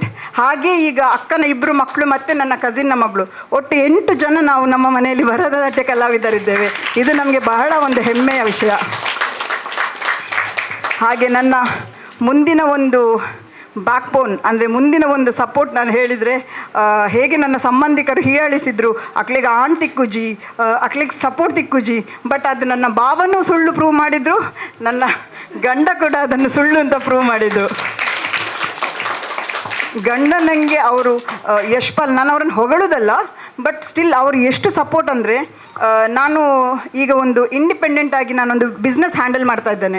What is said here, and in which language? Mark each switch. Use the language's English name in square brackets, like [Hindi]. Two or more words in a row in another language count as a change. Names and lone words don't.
[Kannada] ಹಾಗೆ ಈಗ ಅಕ್ಕನ 2 ಮಕ್ಕಳು ಮತ್ತು ನನ್ನ ಕಸಿನ್ನ ಮಗಳು, ಒಟ್ಟು 8 ಜನ ನಾವು ನಮ್ಮ ಮನೆಯಲ್ಲಿ ಭರತನಾಟ್ಯ ಕಲಾವಿದರಿದ್ದೇವೆ. ಇದು ನಮಗೆ ಬಹಳ ಒಂದು ಹೆಮ್ಮೆಯ ವಿಷಯ. ಹಾಗೆ ನನ್ನ ಮುಂದಿನ ಒಂದು ಬ್ಯಾಕ್ಬೋನ್ ಅಂದರೆ ಮುಂದಿನ ಒಂದು ಸಪೋರ್ಟ್ ನಾನು ಹೇಳಿದರೆ, ಹೇಗೆ ನನ್ನ ಸಂಬಂಧಿಕರು ಹೀಯಾಳಿಸಿದ್ರು [Tulu] ಅಕ್ಲಿಗೆ ಆಣ್ ತಿಕ್ಕುಜಿ, ಅಕ್ಲಿಗೆ ಸಪೋರ್ಟ್ ತಿಕ್ಕುಜಿ, [Kannada] ಬಟ್ ಅದು ನನ್ನ ಭಾವನೂ ಸುಳ್ಳು ಪ್ರೂವ್ ಮಾಡಿದರು, ನನ್ನ ಗಂಡ ಕೂಡ ಅದನ್ನು ಸುಳ್ಳು ಅಂತ ಪ್ರೂವ್ ಮಾಡಿದರು. ಗಂಡ ನನಗೆ ಅವರು ಯಶ್ಪಾಲ್, ನಾನು ಅವರನ್ನು ಹೊಗಳುವುದಲ್ಲ, [English] but still [Kannada] ಅವರು ಎಷ್ಟು ಸಪೋರ್ಟ್ ಅಂದರೆ, ನಾನು ಈಗ ಒಂದು ಇಂಡಿಪೆಂಡೆಂಟ್ ಆಗಿ ನಾನೊಂದು [English] business handle [Kannada] ಮಾಡ್ತಾ ಇದ್ದೇನೆ.